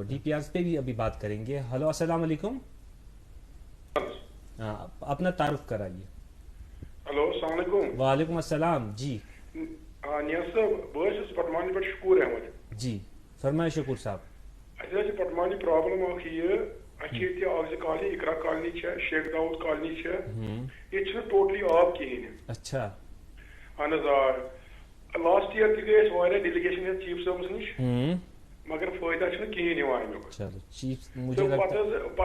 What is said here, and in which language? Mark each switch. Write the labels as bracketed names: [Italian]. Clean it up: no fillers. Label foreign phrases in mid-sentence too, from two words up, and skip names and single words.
[Urdu] ڈی پی آرز پہ بھی ابھی بات کریں گے. ہلو السلام علیکم, اپنا تعارف کرائیے. ہلو السلام علیکم. وعلیکم السلام. جی [Kashmiri] نیاز صاحب, بہت پٹمانی پہ شکور احمد. [Urdu] جی فرمائے شکور صاحب. [Kashmiri] اچھا پٹمانی پرابلم اخ یہ اچھا کالنی اقرا کالنی شیخ داؤد کالنی یہ ٹوٹلی آب کہین. اچھا اہن حظ [English] last year [Kashmiri] تہ گئی واریاہ ڈیلیگیشن چیف صاحبس نش, مگر فائدہ چھ کہین یوان امیک.